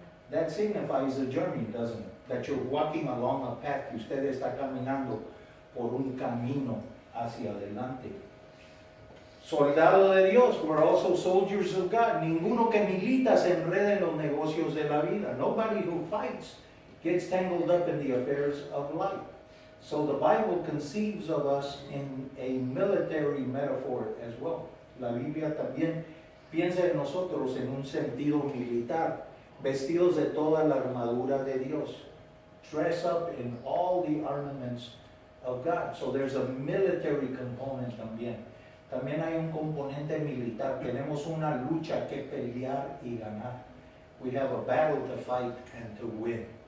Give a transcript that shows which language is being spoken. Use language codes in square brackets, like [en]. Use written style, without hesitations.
[en] That signifies a journey, doesn't it? That you're walking along a path, [es] que usted está caminando por un camino hacia adelante. Soldado de Dios, [en] we're also soldiers of God. [es] Ninguno que milita se enreda en los negocios de la vida. [en] Nobody who fights gets tangled up in the affairs of life. So the Bible conceives of us in a military metaphor as well. [es] La Biblia también piensa en nosotros en un sentido militar, vestidos de toda la armadura de Dios. [en] Dress up in all the armaments of God. So there's a military component también. [es] También hay un componente militar. Tenemos una lucha que pelear y ganar. [en] We have a battle to fight and to win.